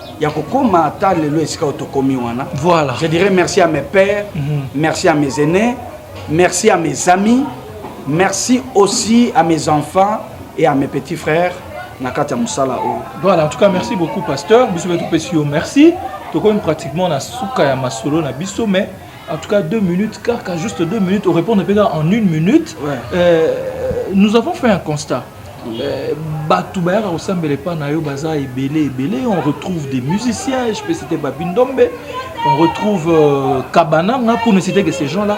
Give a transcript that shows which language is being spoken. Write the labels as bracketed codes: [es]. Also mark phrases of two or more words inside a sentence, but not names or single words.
[fr] Voilà. Je dirais merci à mes pères, merci à mes aînés. Merci à mes amis, merci aussi à mes enfants et à mes petits frères. Voilà, en tout cas, merci beaucoup, pasteur. Merci. Donc, pratiquement, on a [ln] souka ya masolo na biso, [fr] mais en tout cas, 2 minutes, car juste 2 minutes, on répond en 1 minute. Nous avons fait un constat. On retrouve des musiciens, je peux citer Babindombe, on retrouve Kabana, pour ne citer que ces gens-là.